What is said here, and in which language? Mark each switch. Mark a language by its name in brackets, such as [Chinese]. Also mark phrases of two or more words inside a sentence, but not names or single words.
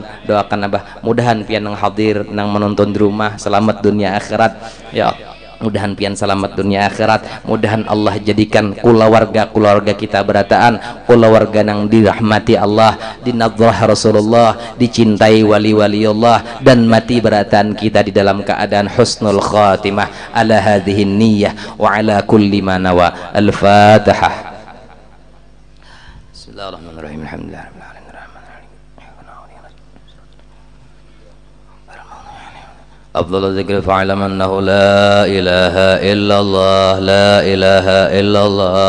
[Banjar] doakan abah mudahan pian nang hadir nang menonton di rumah selamat dunia akhirat ya mudahan pian selamat dunia akhirat mudahan Allah jadikan keluarga kita berataan keluarga nang dirahmati Allah dinadrah Rasulullah dicintai wali-wali Allah dan mati berataan kita di dalam keadaan [Arabic] حسن الخاتمة على هذه النية وعلى كل ما نوى الفاتحة بسم الله الرحمن الرحيم الحمد لله أفضل الذكر فاعلم أنه لا إله إلا الله لا إله إلا الله